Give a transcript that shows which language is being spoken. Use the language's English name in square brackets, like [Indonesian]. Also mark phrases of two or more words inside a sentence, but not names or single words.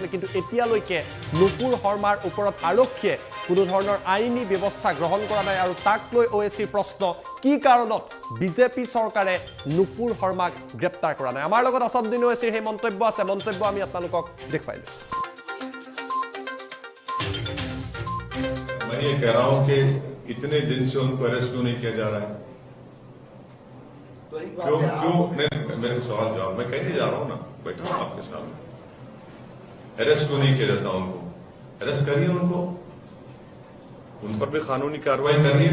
[Assamese] কিন্তু এতিয়ালৈকে নুপুৰ শৰ্মাৰ ওপৰত আৰক্ষীয়ে কোনো ধৰণৰ আইনী ব্যৱস্থা গ্ৰহণ কৰা নাই। আৰু তাক লৈ ওৱেইচিৰ প্ৰশ্ন, কি কাৰণত বিজেপি চৰকাৰে নুপুৰ শৰ্মাক গ্ৰেপ্তাৰ কৰা নাই। আমাৰ লগত আছাদুদ্দিন ওৱেইচিৰ সেই মন্তব্য আছে, মন্তব্য আমি আপোনালোকক দেখুৱাই দিওঁ। [Hindi] मैं ये कह रहा हूं कि इतने दिन से उनको अरेस्ट क्यों नहीं किया जा रहा है? क्यों मेरे को सवाल जवाब मैं कहने जा रहा हूं ना, बैठा हूं आपके सामने। अरेस्ट क्यों नहीं किया जाता उनको? अरेस्ट करिए उनको, उन पर भी कानूनी कार्रवाई करिए।